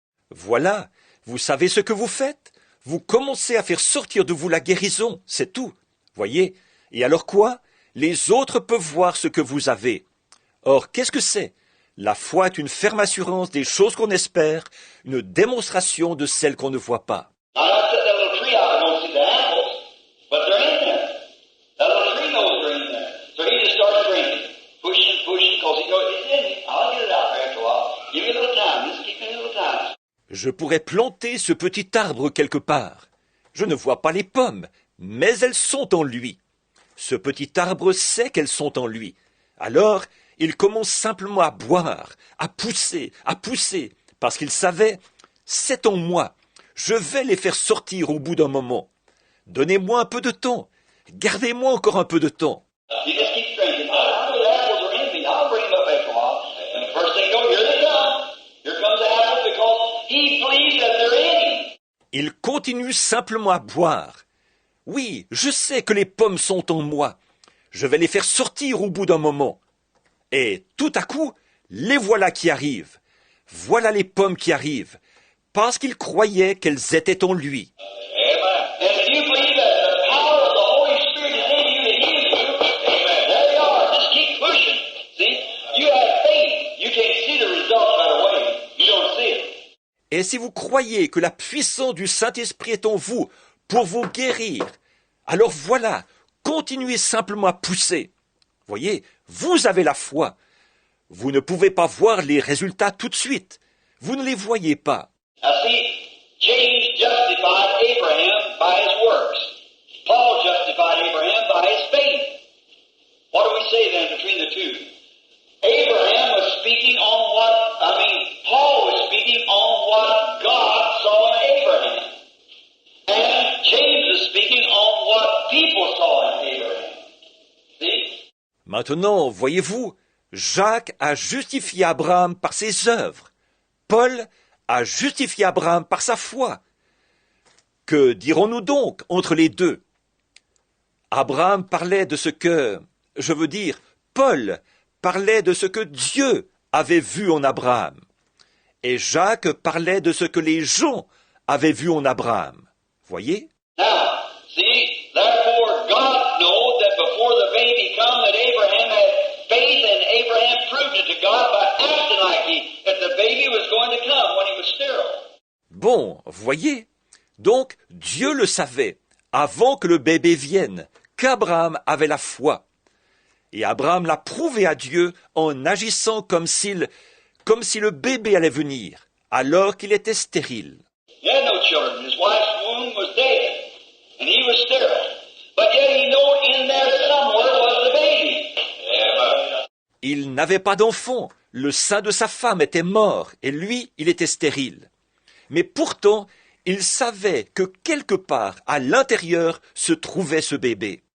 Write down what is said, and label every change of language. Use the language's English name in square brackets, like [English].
[French] Voilà, vous savez ce que vous faites. Vous commencez à faire sortir de vous la guérison, c'est tout. Voyez? Et alors quoi? Les autres peuvent voir ce que vous avez. Or, qu'est-ce que c'est? La foi est une ferme assurance des choses qu'on espère, une démonstration de celles qu'on ne voit pas. [English] Now, I set that little tree out. I don't see the apples, but they're in there. That little tree knows they're in there. So he just starts drinking, pushing, because he goes, it's in me. I'll get it out there after a while. Give me a little time. Just give me a little time. [French] Je pourrais planter ce petit arbre quelque part. Je ne vois pas les pommes, mais elles sont en lui. Ce petit arbre sait qu'elles sont en lui. Alors, il commence simplement à boire, à pousser, parce qu'il savait, c'est en moi. Je vais les faire sortir au bout d'un moment. Donnez-moi un peu de temps. Gardez-moi encore un peu de temps. [English] You just keep drinking. I know the apples are in me. I'll bring them up after a while. And the first thing you know, here they come. Here comes the apple because he believes that they're in him. [French] Il continue simplement à boire. Oui, je sais que les pommes sont en moi. Je vais les faire sortir au bout d'un moment. Et tout à coup, les voilà qui arrivent. Voilà les pommes qui arrivent, parce qu'il croyait qu'elles étaient en lui. [English] Amen. And if you believe that the power of the Holy Spirit is in you to heal you, amen. There you are. Just keep pushing. See? You have faith. You can't see the results right away. You don't see it. [French] Et si vous croyez que la puissance du Saint-Esprit est en vous pour vous guérir, alors voilà, continuez simplement à pousser. Voyez, vous avez la foi. Vous ne pouvez pas voir les résultats tout de suite. Vous ne les voyez pas. [English] Now see, James justified Abraham by his works. Paul justified Abraham by his faith. What do we say then between the two? Abraham was speaking on Paul was speaking on what God saw in Abraham. And James is speaking on what people saw in Abraham. See? [French] Maintenant, voyez-vous, Jacques a justifié Abraham par ses œuvres. Paul a justifié Abraham par sa foi. Que dirons-nous donc entre les deux? Abraham parlait de ce que, Paul parlait de ce que Dieu avait vu en Abraham. Et Jacques parlait de ce que les gens avaient vu en Abraham. Voyez? [English] Now, see, therefore God knows that before the baby come that Abraham had faith and Abraham proved it to God by acting like that the baby was going to come when he was sterile. [French] Bon, voyez? Donc, Dieu le savait, avant que le bébé vienne, qu'Abraham avait la foi. Et Abraham l'a prouvé à Dieu en agissant comme si le bébé allait venir, alors qu'il était stérile. [English] He had no children. His wife's womb was dead, and he was sterile. But yet he knew in there somewhere was the baby. Amen. [French] Il n'avait pas d'enfant, le sein de sa femme était mort, et lui, il était stérile. Mais pourtant, il savait que quelque part, à l'intérieur, se trouvait ce bébé.